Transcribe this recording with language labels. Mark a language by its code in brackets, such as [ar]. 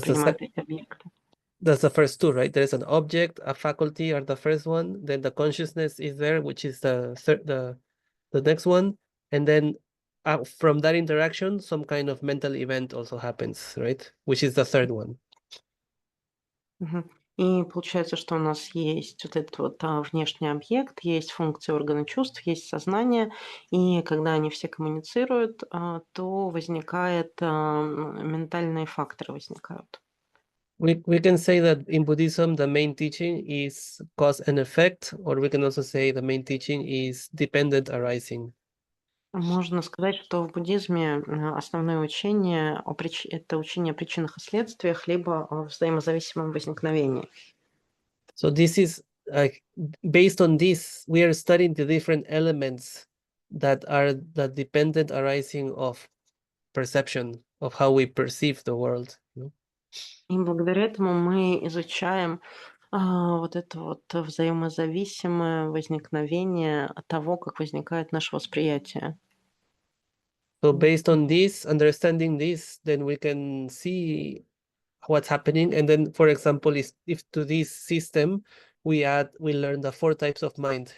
[en] So [ru] воспринимают эти объекты. [en] that's the first two, right? There's an object, a faculty are the first one, then the consciousness is there, which is the next one, and then from that interaction, some kind of mental event also happens, right? Which is the third one. Мгм. [ru] И получается, что у нас есть вот этот вот внешний объект, есть функции органа чувств, есть сознание, и когда они все коммуницируют, то возникает, ментальные факторы возникают. [en] We can say that in Buddhism, the main teaching is cause and effect, or we can also say the main teaching is dependent arising. [ru] Можно сказать, что в буддизме основное учение это учение о причинах и следствиях, либо о взаимозависимом возникновении. [en] So this is based on this, we are studying the different elements that are the dependent arising of perception, of how we perceive the world. [ru] И благодаря этому мы изучаем вот это вот взаимозависимое возникновение того, как возникает наше восприятие. [en] So based on this, understanding this, then we can see what's happening. And then, for example, if to this system we learn the 4 types of mind.